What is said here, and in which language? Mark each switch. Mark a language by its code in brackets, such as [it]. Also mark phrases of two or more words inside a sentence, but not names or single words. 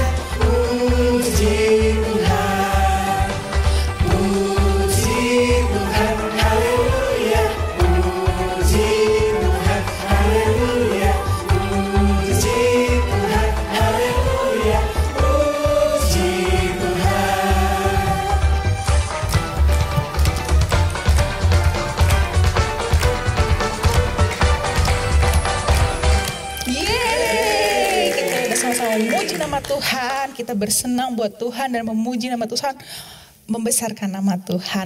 [id] Puji Tuhan. Puji Tuhan. Haleluya. Puji Tuhan. Haleluya. Puji Tuhan. Haleluya. Puji Yeay, kita udah sama-sama memuji nama Tuhan. Kita bersenang buat Tuhan dan memuji nama Tuhan, membesarkan nama Tuhan.